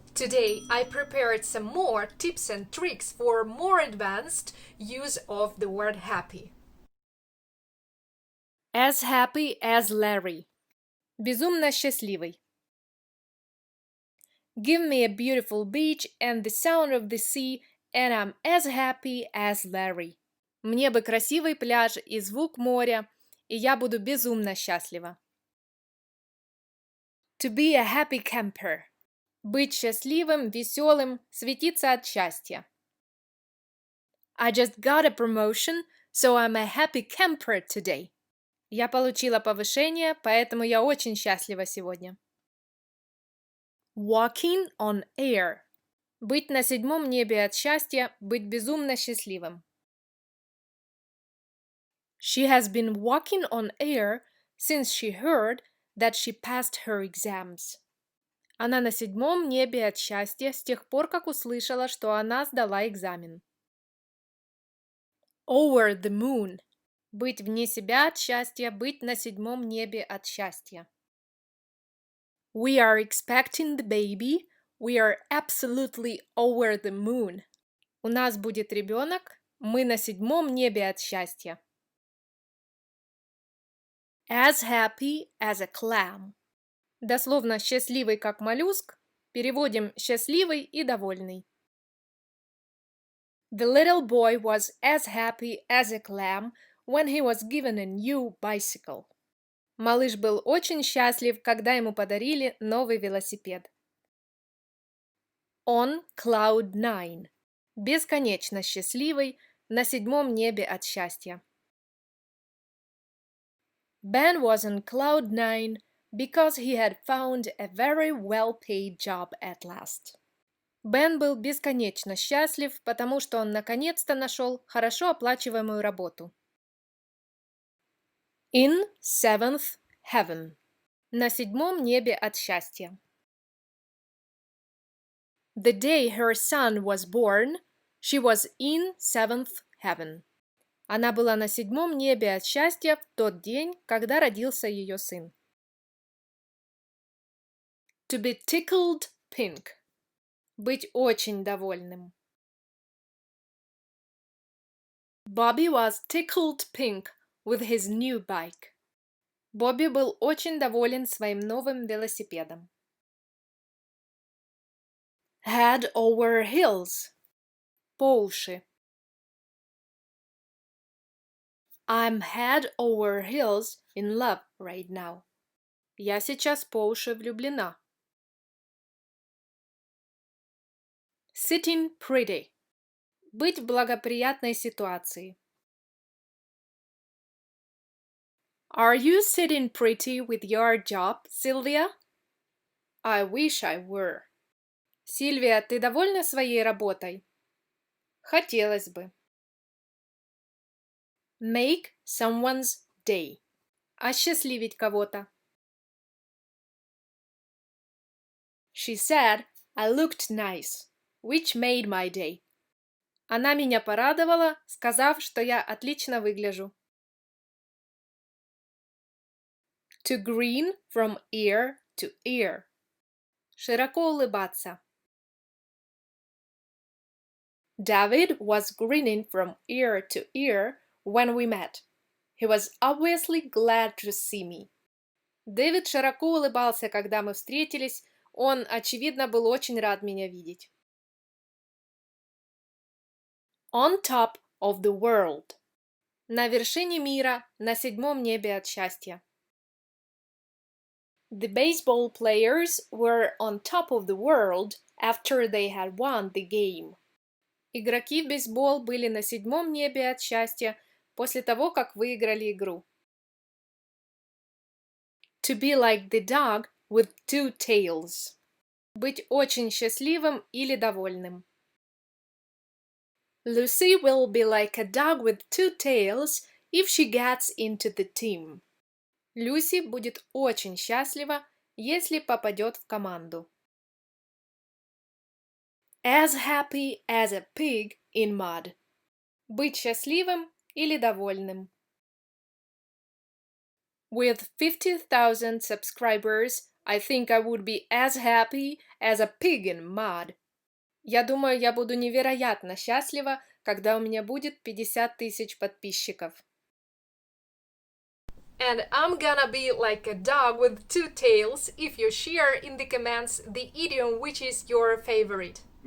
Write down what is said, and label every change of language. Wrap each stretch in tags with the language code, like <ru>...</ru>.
<en>Today I prepared some more tips and tricks for more advanced use of the word happy. As happy as Larry.</en> <ru>Безумно счастливый.</ru> <en>Give me a beautiful beach and the sound of the sea, and I'm as happy as Larry.</en> <ru>Мне бы красивый пляж и звук моря, и я буду безумно счастлива.</ru> <en>To be a happy camper.</en> <ru>Быть счастливым, веселым, светиться от счастья.</ru> <en>I just got a promotion, so I'm a happy camper today.</en> <ru>Я получила повышение, поэтому я очень счастлива сегодня.</ru> <en>Walking on air.</en> <ru>Быть на 7-м небе от счастья, быть безумно счастливым.</ru> <en>She has been walking on air since she heard that she passed her exams.</en> <ru>Она на 7-м небе от счастья с тех пор, как услышала, что она сдала экзамен.</ru> <en>Over the moon.</en> <ru>Быть вне себя от счастья, быть на 7-м небе от счастья.</ru> <en>We are expecting the baby. We are absolutely over the moon.</en> <ru>У нас будет ребенок. Мы на 7-м небе от счастья.</ru> <en>As happy as a clam.</en> <ru>Дословно счастливый как моллюск. Переводим счастливый и довольный.</ru> <en>The little boy was as happy as a clam when he was given a new bicycle.</en> <ru>Малыш был очень счастлив, когда ему подарили новый велосипед.</ru> <en>On cloud 9.</en> <ru>Бесконечно счастливый, на 7-м небе от счастья.</ru> <en>Ben was on cloud 9 because he had found a very well-paid job at last.</en> <ru>Бен был бесконечно счастлив, потому что он наконец-то нашел хорошо оплачиваемую работу.</ru> <en>In 7th heaven.</en> <ru>На 7-м небе от счастья.</ru> <en>The day her son was born, she was in 7th heaven.</en> <ru>Она была на 7-м небе от счастья в тот день, когда родился ее сын.</ru> <en>To be tickled pink.</en> <ru>Быть очень довольным.</ru> <en>Bobby was tickled pink with his new bike.</en> <ru>Бобби был очень доволен своим новым велосипедом.</ru> <en>Head over heels.</en> <ru>По уши.</ru> <en>I'm head over heels in love right now.</en> <ru>Я сейчас по уши влюблена.</ru> <en>Sitting pretty.</en> <ru>Быть в благоприятной ситуации.</ru> <en>Are you sitting pretty with your job, Sylvia? I wish I were.</en> <ru>Сильвия, ты довольна своей работой? Хотелось бы.</ru> <en>Make someone's day.</en> <ru>Осчастливить кого-то.</ru> <en>She said I looked nice, which made my day.</en> <ru>Она меня порадовала, сказав, что я отлично выгляжу.</ru> <en>To grin from ear to ear.</en> <ru>Широко улыбаться.</ru> <en>David was grinning from ear to ear when we met. He was obviously glad to see me.</en> <ru>Дэвид широко улыбался, когда мы встретились. Он, очевидно, был очень рад меня видеть.</ru> <en>On top of the world.</en> <ru>На вершине мира, на 7-м небе от счастья.</ru> <en>The baseball players were on top of the world after they had won the game.</en> <ru>Игроки в бейсбол были на 7-м небе от счастья после того, как выиграли игру.</ru> <en>To be like the dog with 2 tails.</en> <ru>Быть очень счастливым или довольным.</ru> <en>Lucy will be like a dog with 2 tails if she gets into the team.</en> <ru>Люси будет очень счастлива, если попадет в команду.</ru> <en>As happy as a pig in mud.</en> <ru>Быть счастливым или довольным.</ru> <en>With 50,000 subscribers, I think I would be as happy as a pig in mud.</en> <ru>Я думаю, я буду невероятно счастлива, когда у меня будет 50 тысяч подписчиков.</ru> <en>And I'm gonna be like a dog with two tails if you share in the comments the idiom which is your favorite.</en>